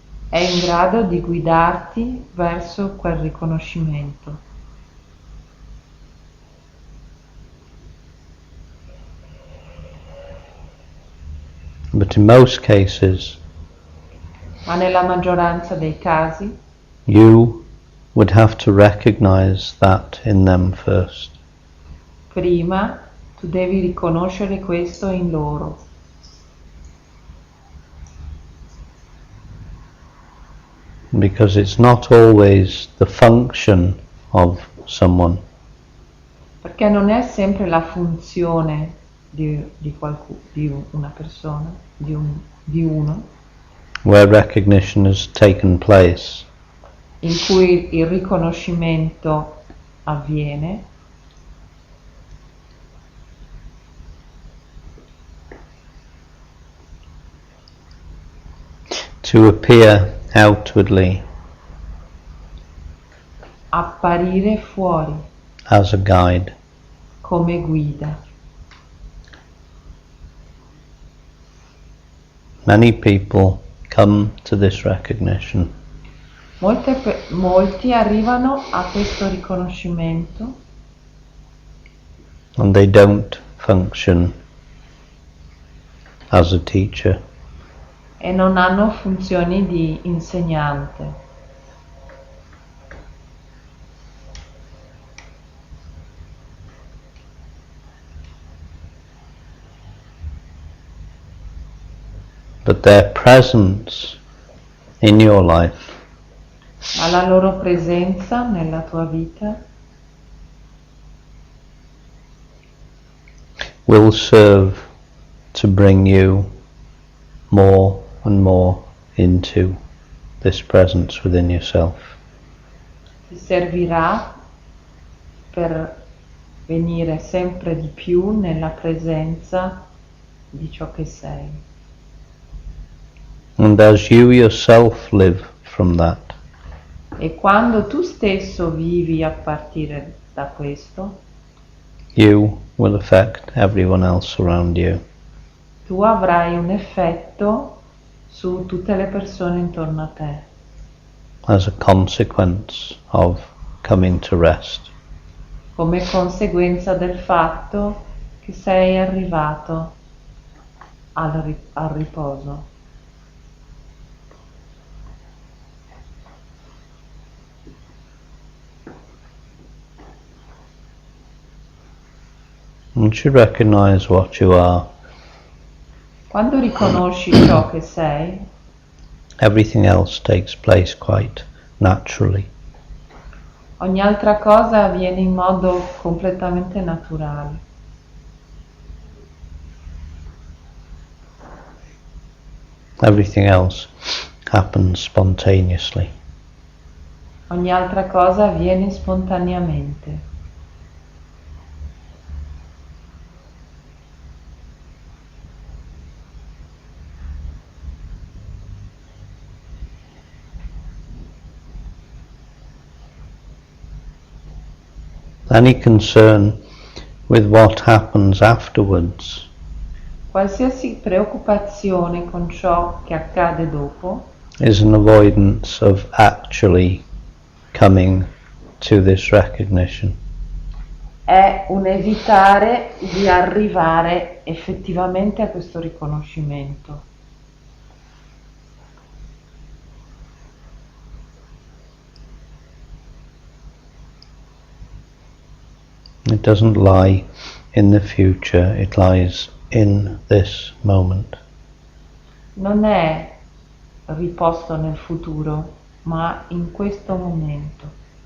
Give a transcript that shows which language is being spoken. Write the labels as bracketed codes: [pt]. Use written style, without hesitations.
[it] è in grado di guidarti verso quel riconoscimento. [en] But in most cases, [it] Ma nella maggioranza dei casi [en] you would have to recognize that in them first. [it] prima tu devi riconoscere questo in loro, [en] Because it's not always the function of someone, [it] Perché non è sempre la funzione di una persona, di uno, [en] where recognition has taken place. [it] in cui il riconoscimento avviene, [en] To appear outwardly [it] apparire fuori [en] as a guide. [it] come guida. [en] Many people come to this recognition [it] Molti arrivano a questo riconoscimento [en] and they don't function as a teacher. [it] e non hanno funzioni di insegnante. [en] But their presence in your life [it] Ma la loro presenza nella tua vita [en] will serve to bring you more and more into this presence within yourself. [it] ti servirà per venire sempre di più nella presenza di ciò che sei. [en] And as you yourself live from that, [it] E quando tu stesso vivi a partire da questo, [en] you will affect everyone else around you. [it] tu avrai un effetto su tutte le persone intorno a te, [en] As a consequence of coming to rest. [it] come conseguenza del fatto che sei arrivato al riposo. [en] Once you recognize what you are, [it] Quando riconosci ciò che sei, [en] everything else takes place quite naturally. [it] ogni altra cosa avviene in modo completamente naturale. [en] Everything else happens spontaneously. [it] Ogni altra cosa avviene spontaneamente. [en] Any concern with what happens afterwards [it] Qualsiasi preoccupazione con ciò che accade dopo [en] is an avoidance of actually coming to this recognition. [it] è un evitare di arrivare effettivamente a questo riconoscimento. [en] It doesn't lie in the future, it lies in this moment. [it] Non è riposto nel futuro, ma in questo momento.